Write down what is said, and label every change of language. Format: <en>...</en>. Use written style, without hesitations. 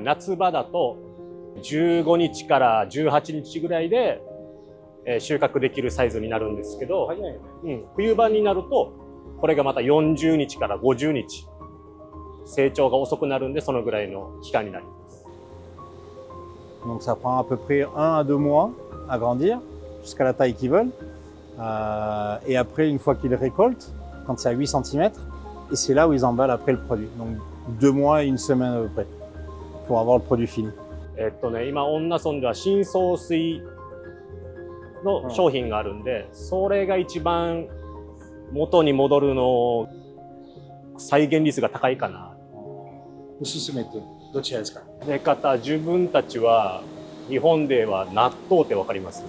<ja>夏場だと15日から18日ぐらいで収穫できるサイズになるんですけど、冬場になるとこれがまた40日から50日成長が遅くなるんでそのぐらいの期間になります。</ja> <fr>Donc ça prend à peu près 1 à 2 mois à grandir jusqu'à la taille qu'ils veulent. Et après, une fois qu'ils récoltent, quand c'est à 8 cm, et c'est là où ils emballent après le produit. Donc 2 mois et 1 semaine à peu près pour avoir le produit fini.</fr> <ja>今恩納村では深層水の商品があるんで、それが一番元に戻るの再現率が高いかな。おすすめってどちらですか？出方、自分たちは日本では納豆ってわかります？</ja>